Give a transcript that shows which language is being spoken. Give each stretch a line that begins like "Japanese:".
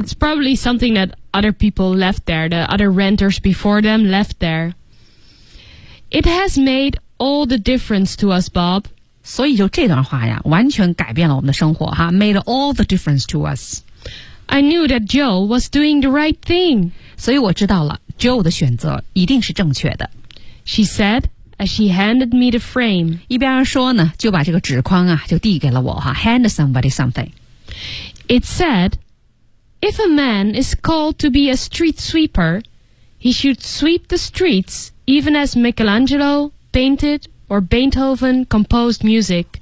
English: ？Yeah, it's probably something that other people left there. The other renters before them left there. It has made all the difference to us, Bob.
Chinese: 所以就这段话呀，完全改变了我们的生活哈。
English: Made all the difference to us. I knew that Joe was doing the right thing.
Chinese: 所以我知道了 ，Joe 的选择一定是正确的。
English: She said. As she handed me the frame.
Chinese: 一边说呢就把这个纸框啊就递给了我哈
English: hand somebody something. It said, if a man is called to be a street sweeper, he should sweep the streets even as Michelangelo painted or Beethoven composed music.